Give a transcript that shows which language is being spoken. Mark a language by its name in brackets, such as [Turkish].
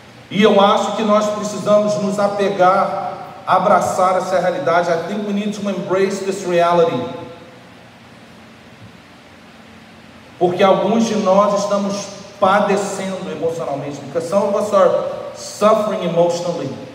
[Portuguese] E eu acho que nós precisamos nos apegar, abraçar essa realidade. [English] I think we need to embrace this reality. [Portuguese] Porque alguns de nós estamos padecendo emocionalmente. [English] Because some of us are suffering emotionally.